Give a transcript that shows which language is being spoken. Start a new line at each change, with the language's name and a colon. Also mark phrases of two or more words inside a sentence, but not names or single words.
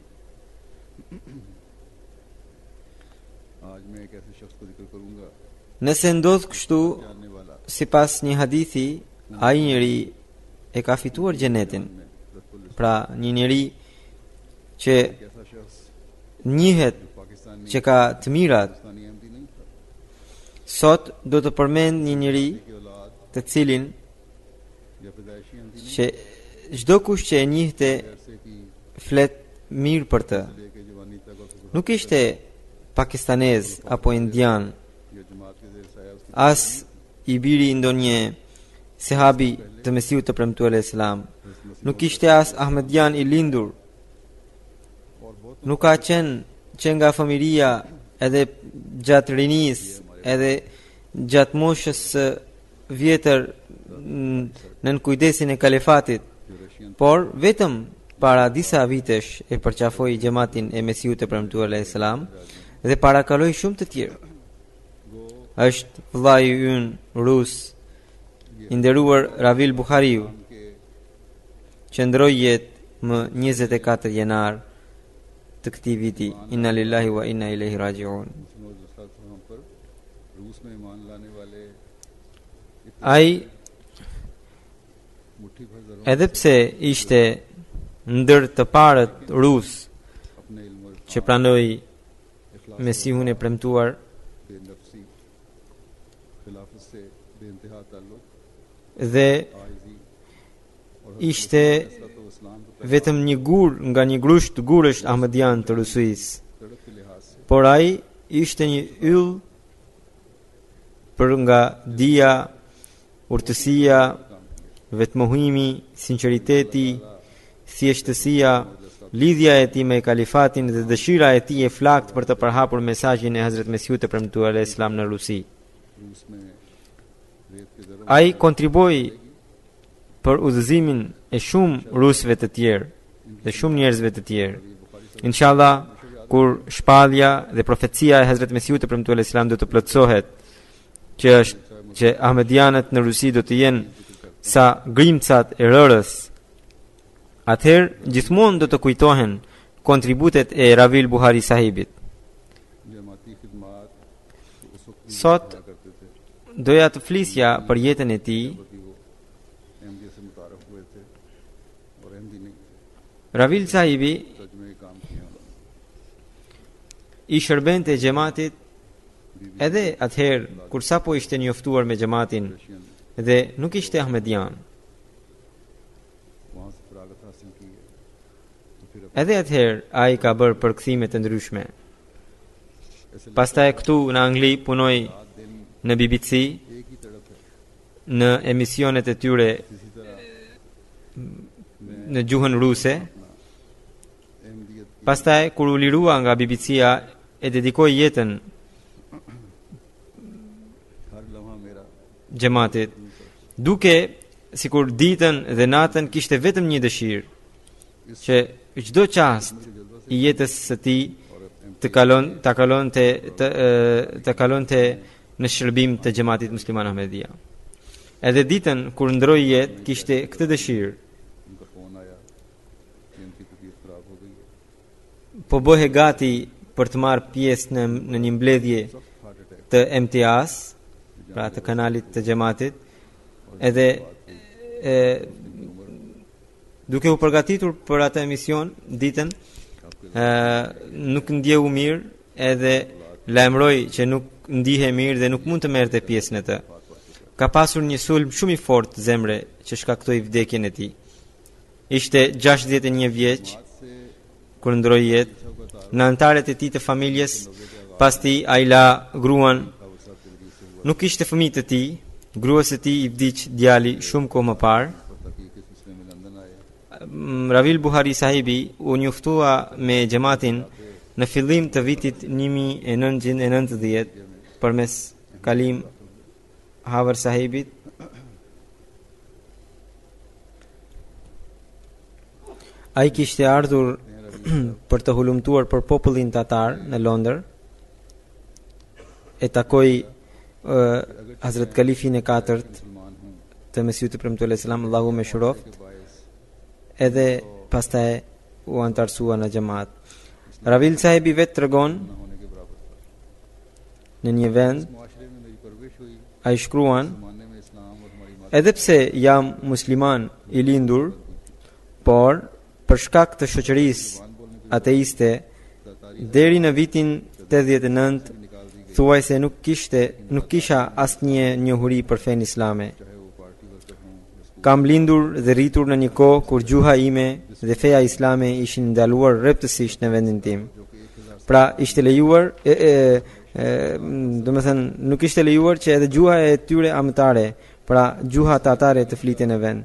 Albanian: Nëse ndodh kështu, sipas një hadithi, ai njeri e ka fituar xhenetin. Pra, një njeri që njihet që ka të mirat. Sot do të përmend një njeri të cilin
Urdu: یا پیدائشی اندھی
Albanian: që çdo kush që e njihte
Urdu: عرصے کی
Albanian: flet mirë për të.
Urdu: لے کے جوانی تک اور پھر
Albanian: Nuk ishte pakistanez apo indian,
Urdu: یہ جماعت کے زیر سایہ اس کی
Albanian: as i biri i ndonjë sahabi të Mesiut të premtuar
Arabic: علیہ السلام.
Albanian: Nuk ishte as ahmedian i lindur.
Urdu: اور بہت
Albanian: Nuk ka qenë që nga fëmiria edhe gjatë rinis, edhe gjatë moshës së vjetër në kujdesin e kalifatit,
Urdu: جو رشین
Albanian: por vetëm para disa vitesh e përqafoi xhamatin e Mesiut të premtuar
Arabic: علیہ السلام
Albanian: dhe parakaloi shumë të tjerë. Është vllai ynë rus i nderuar Ravil Buhariu,
Urdu: के
Albanian: që ndroi jetë më 24 janar të këtij viti.
Arabic: إنا لله وإنا إليه راجعون.
Urdu: مسلم ہم پر روس میں ایمان لانے والے
Albanian: Ai
Urdu: مٹھی بھر ذروں
Albanian: edhe pse ishte ndër të parët rus
Urdu: اپنے علم اور
Albanian: që pranoi Mesihun e premtuar,
Urdu: بےنفسی خلافت سے بےانتہا تعلق
Albanian: dhe
Urdu: آئیجی اور
Albanian: ishte
Urdu: تو اسلام کو
Albanian: vetëm një gur nga një grusht gurësht ahmedian të Rusisë,
Urdu: تڑپ کے لحاظ سے
Albanian: por ai ishte një yll për nga dia, urtësia, vetmohimi, sinqeriteti, thjeshtësia, lidhja e tij me kalifatin dhe dëshira e tij e flakt për të përhapur mesazhin e Hazrat Mesiut të premtuar
Arabic: علیہ السلام
Albanian: në Rusi.
Urdu: روس میں ریت کے ذروں
Albanian: Ai kontriboi për udhëzimin e shumë rusëve të tjerë dhe shumë njerëzve të tjerë. Inshallah, kur shpallja dhe profecia e Hazrat Mesiut të premtuar
Arabic: علیہ السلام
Albanian: do të plotësohet, që është që ahmedianët në Rusi do të jenë sa grimcat e rërës, atëherë gjithmonë do të kujtohen kontributet e Ravil Buhari sahibit.
Urdu: جماعتی خدمات اس وقت بھی
Albanian: Sot
Urdu: کیا کرتے تھے
Albanian: doja të flisja për jetën e tij.
Urdu: کہ وہ احمدی سے متعارف ہوئے تھے اور احمدی نہیں
Albanian: Ravil sahibi
Urdu: ترجمے کے کام کیے انہوں نے
Albanian: i shërbente xhamatit edhe atëherë kur sapo ishte njoftuar me xhamatin
Urdu: रशियन
Albanian: dhe nuk ishte ahmedian.
Urdu: وہاں سے فراغت حاصل کی ہے تو پھر
Albanian: Edhe atëherë ai ka bërë përkthime të ndryshme. Pastaj këtu në Angli punoi
Urdu: दिन
Albanian: në BBC,
Urdu: ایک ہی تڑپ ہے
Albanian: në emisionet e tyre
Urdu: اسی طرح
Albanian: në gjuhën ruse.
Urdu: अहमदियत
Albanian: Pastaj kur u lirua nga BBC-a e dedikoi jetën
Urdu: ہر لمحہ میرا
Albanian: xhamatit, duke sikur ditën dhe natën kishte vetëm një dëshirë, që çdo çast i jetës së tij të kalonte në shërbim të xhamatit musliman Ahmedia. Edhe ditën kur ndroi jetë kishte këtë dëshirë,
Urdu: ان کا فون آیا کہ ان کی طبیعت خراب ہو گئی ہے
Albanian: po bëhe gati për të marrë pjesë në një mbledhje
English: heart attack
Albanian: të MTAs, pra të kanalit të xhamatit, edhe duke u përgatitur për atë emision ditën, nuk ndjehu mirë edhe lajmëroi që nuk ndihe mirë dhe nuk mund të merrte pjesë në të. Ka pasur një sulm shumë i fortë zemre që shkaktoi vdekjen e tij. Ishte 61 vjeç kur ndroi jetë. Në antarët e tij të familjes, pas tij ai la gruan. Nuk kishte fëmijë të tij, gruas së tij i vdiq djali shumë kohë më parë.
Urdu: تاکہ کس سلسلے میں لندن آئے
Albanian: Ravil Buhari sahibi u njoftua me xhamatin në fillim të vitit 1990 përmes Kalim Havar sahibit. Ai kishte ardhur për të hulumtuar për popullin tatar në Londër. E takoi Hazrat Kalifin e 4
Urdu: مسلمان ہوں
Albanian: të Mesiut të premtuar
Arabic: علیہ السلام,
Albanian: Allahu me shuroft,
Urdu: کے باعث
Albanian: edhe pastaj u antarsua në xhamat. Ravil sahibi vetë tregon
Urdu: نہ ہونے کے برابر تھا
Albanian: në një vend,
Urdu: معاشرے میں میری پرورش ہوئی
Albanian: ai shkruan,
Urdu: زمانے میں اسلام اور ہماری ماں
Albanian: edhe pse jam musliman i lindur, por për shkak të shoqërisë ateiste, deri në vitin 89 thuajse nuk kisha asnjë njohuri për fen islame.
Urdu: چاہے وہ
Albanian: Kam lindur dhe rritur në një kohë kur gjuha ime dhe feja islame ishin ndaluar rreptësisht në vendin tim. Pra ishte lejuar, domethënë nuk ishte lejuar që edhe gjuha e tyre amëtare, pra gjuha tatare të flitej në vend.